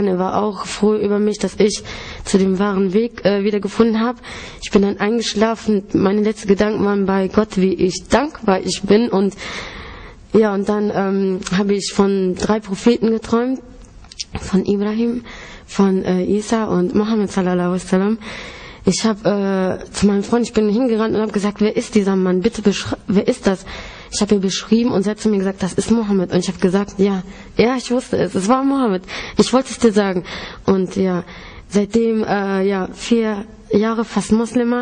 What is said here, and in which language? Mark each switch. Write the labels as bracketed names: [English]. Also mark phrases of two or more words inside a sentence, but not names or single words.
[German] Er war auch froh über mich, dass ich zu dem wahren Weg wieder gefunden habe. Ich bin dann eingeschlafen. Meine letzten Gedanken waren bei Gott, wie dankbar ich bin. Und ja, und dann habe ich von 3 Propheten geträumt. Von Ibrahim, von Isa und Mohammed [Arabic] صلى الله عليه وسلم. [German] Ich habe zu meinem Freund, ich bin hingerannt und habe gesagt: wer ist dieser Mann? Bitte wer ist das? ich habe ihr beschrieben und sie hat zu mir gesagt, das ist Mohammed. Und ich habe gesagt, ja, ich wusste es war Mohammed. Ich wollte es dir sagen. Und ja, seitdem, 4 Jahre fast Muslima.